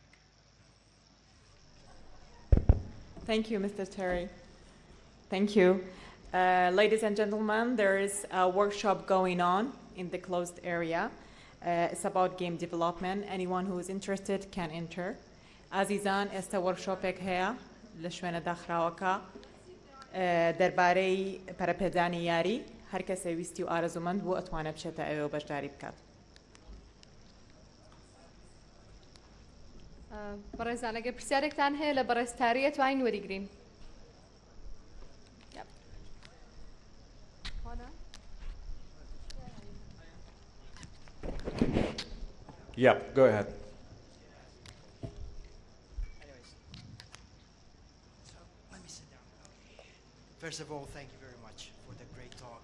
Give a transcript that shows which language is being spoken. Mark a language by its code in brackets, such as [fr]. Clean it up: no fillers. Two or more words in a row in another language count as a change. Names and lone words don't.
[en] Thank you, Mr. Tarry. Thank you. Ladies and gentlemen, there is a workshop going on in the closed area. It's about game development. Anyone who is interested can enter. [ckb] Azizan, ئێستا وەرکشۆپێک هەیە لە شوێنە داخراوەکە دەربارەی پەرەپێدانی یاری هەر کەسێ ویستی و ئارەزومەند بوو ئەتوانێت بچێتە ئەوێ و بەشداری بکات. بەڕێزان ئەگەر پرسیارێکتان هەیە لە بەڕێز تاریە توانین وەریگرین. [en] Yeah, go ahead. First of all, thank you very much for the great talk.